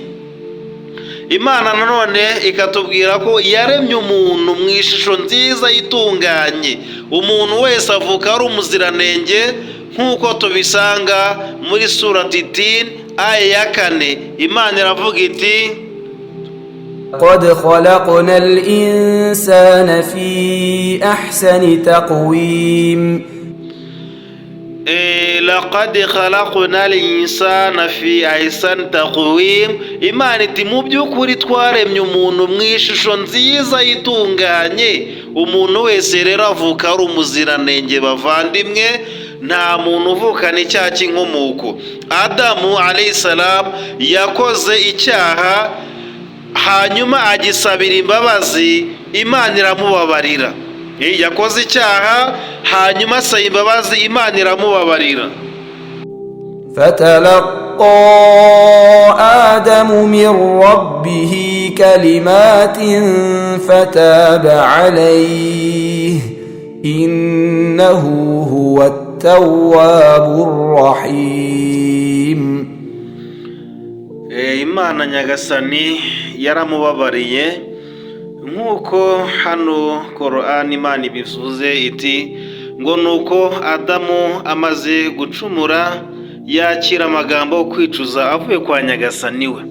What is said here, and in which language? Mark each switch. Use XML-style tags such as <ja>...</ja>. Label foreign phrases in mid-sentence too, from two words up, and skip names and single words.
<rw>Imana nanone ikatubwira ko yaremye umuntu mu ishusho nziza itunganye. Umuntu wese avuka ari umuziranenge nk'uko tubisanga muri surati Tin aya ya 4. Imana iravuga iti</rw> <ar>قد خلقنا الإنسان في أحسن تقويم. لقد خلقنا الإنسان في أحسن تقويم.</ar> <rw>Imana iti mu by'ukuri twaremye umuntu mu ishusho nziza itunganye. Umuntu wese rero avuka ari umuziranenge bavandimwe, nta muntu uvukana icyaha cy'inkomoko. Adamu</rw> <ar>عليه السلام</ar> <rw>yakoze icyaha, hanyuma agisabira imbabazi, Imana iramubabarira. Yakoze icyaha hanyuma asaba imbabazi, Imana iramubabarira.</rw> <ar>فتلقى آدم من ربه كلمات فتاب عليه إنه هو التواب الرحيم.</ar> <rw>Imana Nyagasani yaramubabariye nk'uko hano Korani Imana ibivuze iti ngo nuko Adamu amaze gucumura yakira amagambo yo kwicuza avuye kwa Nyagasani we.</rw>